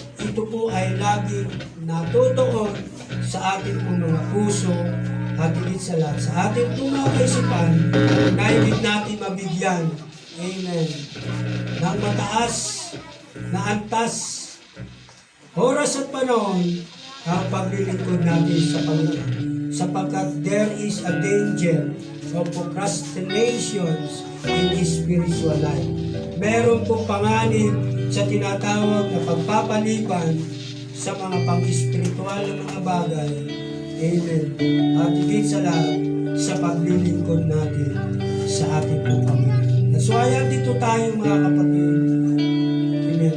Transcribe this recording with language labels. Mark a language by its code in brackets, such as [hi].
[tl] ito po ay laging natutuon sa ating pong mga puso at higit sa lahat sa ating pong mga kaisipan na higit natin mabigyan. Amen. Ng mataas na antas, oras at panahon ang paglilingkod natin sa Panginoon. [en] Sapagkat there is a danger of procrastinations in his spiritual life. [tl] Meron pong panganib sa tinatawag na pagpapaliban sa mga pang-espiritual na mga bagay. Amen. At higit sa lahat, sa paglilingkod natin sa ating pong Panginoon. [en] That's why [tl] dito tayo mga kapatid. Amen.